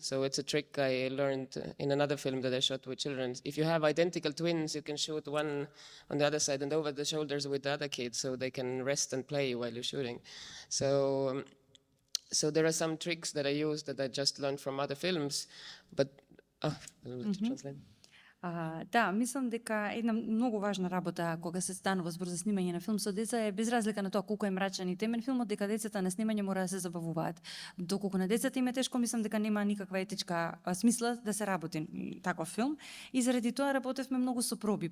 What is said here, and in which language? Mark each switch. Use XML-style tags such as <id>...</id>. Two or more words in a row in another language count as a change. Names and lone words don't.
<en>So it's a trick I learned in another film that I shot with children. If you have identical twins, you can shoot one on the other side and over the shoulders with the other kid, so they can rest and play while you're shooting. So there are some tricks that I use that I just learned from other films, but</en> <mk>Да, мислам дека една многу важна работа кога се станува збор за снимање на филм со деца е без разлика на тоа колку е мрачен и темен филмот, дека децата на снимање мора да се забавуваат. Доколку на децата им е тешко, мислам дека нема никаква етичка смисла да се работи таков филм и заради тоа работевме многу со проби.</mk>